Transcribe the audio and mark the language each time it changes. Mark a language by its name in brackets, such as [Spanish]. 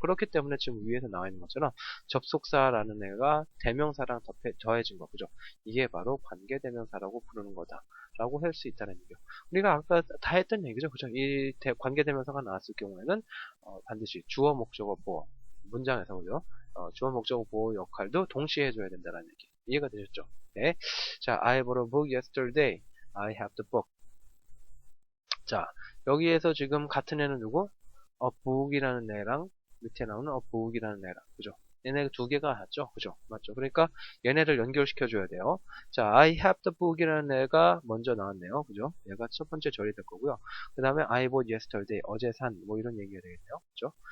[Korean] 그렇기 때문에 지금 위에서 나와 있는 것처럼 접속사라는 애가 대명사랑 더해진 거. 그죠? 이게 바로 관계대명사라고 부르는 거다. 라고 할 수 있다는 얘기죠. 우리가 아까 다 했던 얘기죠. 그죠? 이 관계대명사가 나왔을 경우에는 반드시 주어, 목적어, 보어 문장에서 그죠? 주어, 목적어, 보어 역할도 동시에 해줘야 된다는 얘기. 이해가 되셨죠? 네. [English] 자, I bought a book yesterday. I have the book. [Korean] 자, 여기에서 지금 같은 애는 누구? a book이라는 애랑 밑에 나오는 a book이라는 애랑 그죠? 얘네 두 개가 같죠? 그죠? 맞죠? 그러니까 얘네를 연결시켜줘야 돼요. 자, [English] I have the book [Korean] 이라는 애가 먼저 나왔네요. 그죠? 얘가 첫 번째 절이 될 거고요. 그 다음에 [English] I bought yesterday, [Korean] 어제 산, 뭐 이런 얘기가 되겠네요. 그죠?